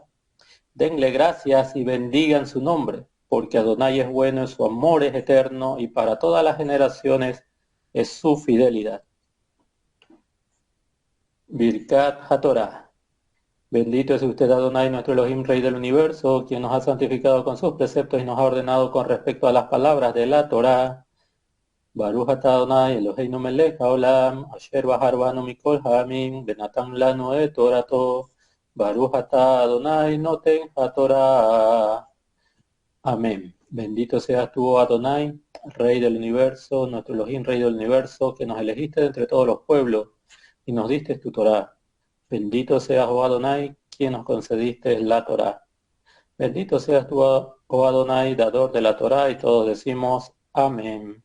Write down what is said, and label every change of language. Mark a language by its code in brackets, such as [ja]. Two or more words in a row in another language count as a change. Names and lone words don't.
[es] Denle gracias y bendigan su nombre, porque Adonai es bueno y su amor es eterno y para todas las generaciones es su fidelidad. [he] ברכת התורה. [es] Bendito es usted Adonai, nuestro Elohim, Rey del Universo, quien nos ha santificado con sus preceptos y nos ha ordenado con respecto a las palabras de la Torah. [he] ברוך אתה אדני אלהינו מלך העולם אשר בחר בנו מכל העמים ונתן לנו את תורתו. ברוך אתה אדני נותן התורה. [es] Amén. Bendito seas tú, Adonai, Rey del Universo, nuestro Elohim, Rey del Universo, que nos elegiste de entre todos los pueblos y nos diste tu Torah. Bendito seas, oh Adonai, quien nos concediste la Torah. Bendito seas tú, oh Adonai, dador de la Torah, y todos decimos amén.